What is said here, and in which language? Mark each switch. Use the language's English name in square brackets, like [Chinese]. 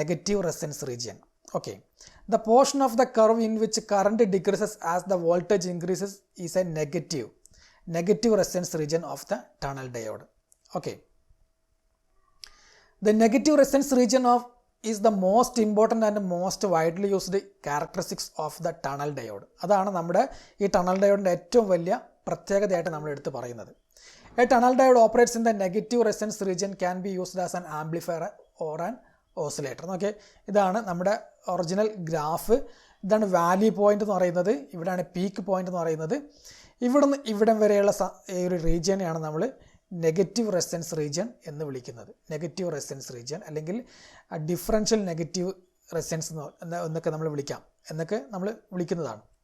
[English] Negative resistance region. Okay, the portion of the curve in which current decreases as the voltage increases is a negative resistance region of the tunnel diode. Okay, the negative resistance region of is the most important and most widely used characteristics of the tunnel diode. [Malayalam] അതാണ് നമ്മുടെ ഈ tunnel ഡയോഡിൻ്റെ ഏറ്റവും വലിയ പ്രത്യേകതയായിട്ട് നമ്മൾ എടുത്ത് പറയുന്നത്. [English] A tunnel diode operates in the negative resistance region, can be used as an amplifier or an oscillator. [Malayalam] Okay, ഇതാണ് നമ്മുടെ ഒറിജിനൽ ഗ്രാഫ്. ഇതാണ് വാലി പോയിന്റ് എന്ന് പറയുന്നത്, ഇവിടെയാണ് പീക്ക് പോയിന്റ് എന്ന് പറയുന്നത്. ഇവിടുന്ന് ഇവിടം വരെയുള്ള ഈ ഒരു റീജിയനെയാണ് നമ്മൾ നെഗറ്റീവ് റെസിസ്റ്റൻസ് റീജിയൻ എന്ന് വിളിക്കുന്നത്. നെഗറ്റീവ് റെസിസ്റ്റൻസ് റീജിയൻ അല്ലെങ്കിൽ ഡിഫറൻഷ്യൽ നെഗറ്റീവ് റെസിസ്റ്റൻസ് എന്നൊക്കെ നമ്മൾ വിളിക്കുന്നതാണ്.